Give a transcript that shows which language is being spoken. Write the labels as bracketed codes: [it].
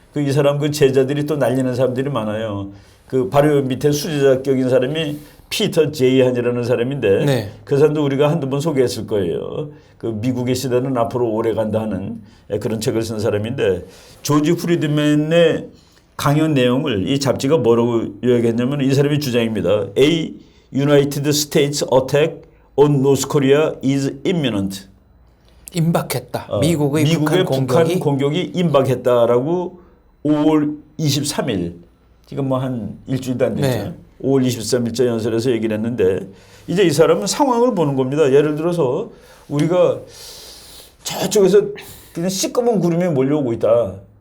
[ko] 이 사람 제자들이 또 날리는 사람들이 많아요. 바로 밑에 수제자격인 사람이 피터 제이한이라는 사람인데 네. 그 사람도 우리가 한두 번 소개했을 거예요. 그 미국의 시대는 앞으로 오래 간다 하는 그런 책을 쓴 사람인데 조지 프리드맨의 강연 내용을 이 잡지가 뭐라고 요약했냐면 이 사람의 주장입니다. [en] A United States attack on North Korea is imminent. [ko] 임박했다. 미국의 북한 공격이 임박했다라고 5월 23일 지금 뭐 한 일주일도 안 됐죠. 네. 5월 23일자 연설에서 얘기를 했는데 이제 이 사람은 상황을 보는 겁니다. 예를 들어서 우리가 저쪽에서 그냥 시꺼먼 구름이 몰려오고 있다.